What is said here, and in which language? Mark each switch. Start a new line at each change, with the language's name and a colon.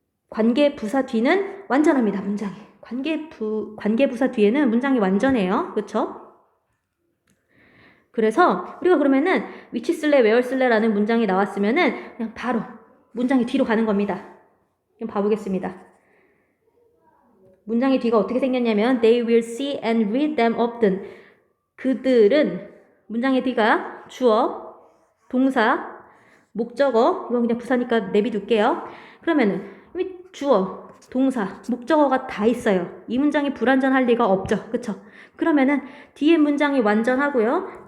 Korean: 관계부사 뒤는 완전합니다. 문장이. 관계부사 뒤에는 문장이 완전해요. 그쵸? 그래서 우리가 그러면은 which 쓸래, where 쓸래라는 문장이 나왔으면은 그냥 바로 문장이 뒤로 가는 겁니다. 그럼 봐보겠습니다. 문장의 뒤가 어떻게 생겼냐면
English: they will see and read them often.
Korean: 그들은 문장의 뒤가 주어, 동사, 목적어 이건 그냥 부사니까 내비둘게요. 그러면은 주어, 동사, 목적어가 다 있어요. 이 문장이 불완전할 리가 없죠. 그쵸? 그러면은 뒤에 문장이 완전하고요.